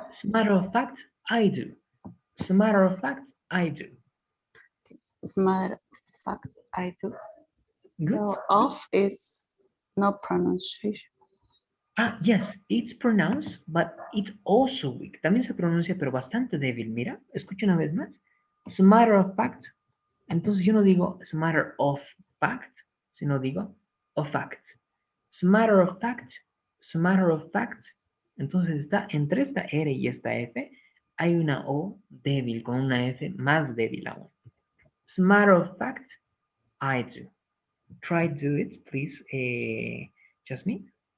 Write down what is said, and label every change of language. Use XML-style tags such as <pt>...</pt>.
<en>As a matter of fact, I do. As a matter of fact, I do. As a matter of fact, I do. Good. So off is no pronunciation. Yes, it's pronounced, but it's also weak.</en> <es>También se pronuncia, pero bastante débil. Mira, escucha una vez más.</es> <en>As a matter of fact.</en> <es>Entonces yo no digo</es> <en>as a matter of fact,</en> <es>sino digo of fact.</es> <en>As a matter of fact. As a matter of fact.</en> <es>Entonces está entre esta R y esta F hay una O débil con una F más débil aún.</es> <en>As a matter of fact, I do. Try do it, please, Jasmine.</en>